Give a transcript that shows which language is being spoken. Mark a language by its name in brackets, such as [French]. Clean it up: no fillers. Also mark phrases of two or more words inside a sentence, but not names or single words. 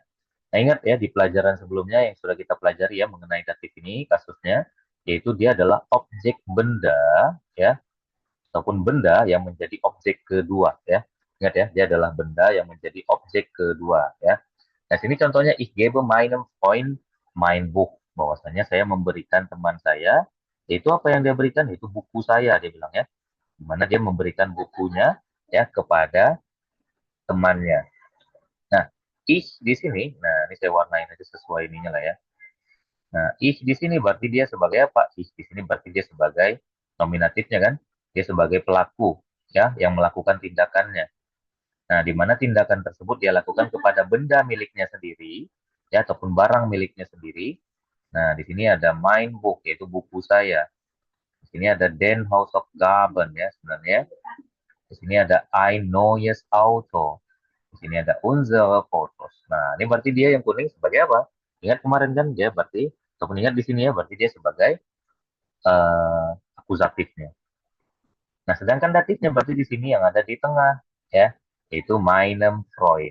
[Indonesian] Nah, ingat ya di pelajaran sebelumnya yang sudah kita pelajari ya mengenai datif ini kasusnya yaitu dia adalah objek benda ya ataupun benda yang menjadi objek kedua ya. Ingat ya, dia adalah benda yang menjadi objek kedua ya. Nah, sini contohnya [German] ich gebe meinem Freund mein Buch. [Indonesian] Bahwasanya saya memberikan teman saya, yaitu apa yang dia berikan? Yaitu buku saya, dia bilang ya. Di mana dia memberikan bukunya ya kepada temannya. Nah, ich di sini, nah ini saya warnain aja sesuai ininya lah ya. Nah, ich di sini berarti dia sebagai apa? Ich di sini berarti dia sebagai nominatifnya kan? Dia sebagai pelaku ya yang melakukan tindakannya. Nah, di mana tindakan tersebut dia lakukan kepada benda miliknya sendiri ya ataupun barang miliknya sendiri. Nah, di sini ada [German] mein Buch [Indonesian] yaitu buku saya. Di sini ada Den Haus of Gaben ya sebenarnya. Di sini ada [German] ein neues Auto. [Indonesian] Di sini ada [German] unsere Fotos. [Indonesian] Nah, ini berarti dia yang kuning sebagai apa? Ingat kemarin kan dia berarti, ataupun ingat di sini ya, berarti dia sebagai akusatifnya. Nah, sedangkan datifnya berarti di sini yang ada di tengah, ya, yaitu [German] meinem Freund.